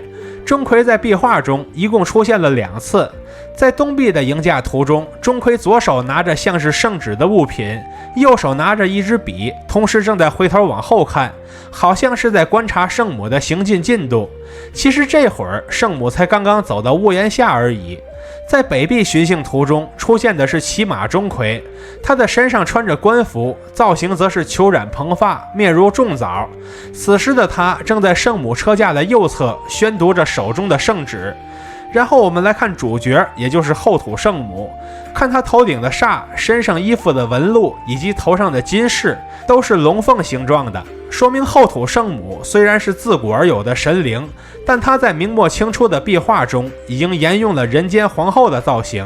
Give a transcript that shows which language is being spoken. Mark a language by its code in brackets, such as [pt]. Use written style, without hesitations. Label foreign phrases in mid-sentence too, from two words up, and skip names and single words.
[zh] 鍾馗在壁畫中一共出現了2次。在東壁的迎駕圖中，鍾馗左手拿着像是聖旨的物品， 右手拿着一支筆，同時正在回头往後看，好像是在觀察聖母的行進進度。其實這會兒聖母才剛剛走到屋檐下而已。在北壁巡幸圖中出現的是騎馬鍾馗，他的身上穿着官服，造型則是虬髯蓬髮，面如重棗。此時的他正在聖母車架的右側宣讀着手中的聖旨。然後我們來看主角，也就是后土聖母，看她頭頂的煞、身上衣服的紋路以及頭上的金飾都是龙鳳形狀的，說明后土聖母雖然是自古而有的神靈，但她在明末清初的壁畫中已經沿用了人間皇後的造型。